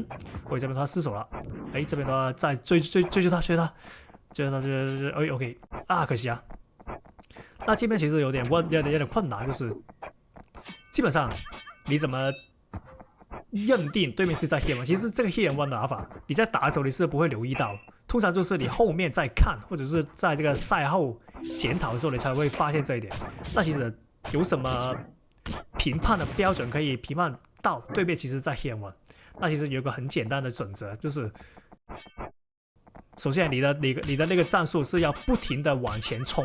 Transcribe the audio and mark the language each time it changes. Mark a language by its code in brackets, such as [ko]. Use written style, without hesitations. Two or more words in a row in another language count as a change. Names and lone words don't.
[zh] 这邊他失手了，這邊的話再追他，OK 啊，可惜啊。那這邊其實有點困難，就是基本上你怎麼認定對面是在 [en] Hit and Run？ [zh] 其實這個 [en] Hit and Run [zh] 的打法，你在打的時候你是不會留意到，通常就是你後面在看，或者是在這個賽後檢討的時候，你才會發現這一點。那其實有什麼評判的標準可以評判到對面其實在 [en] Hit and Run？ [zh] 那其實有一個很簡單的準則，就是首先你的那個戰術是要不停的往前衝。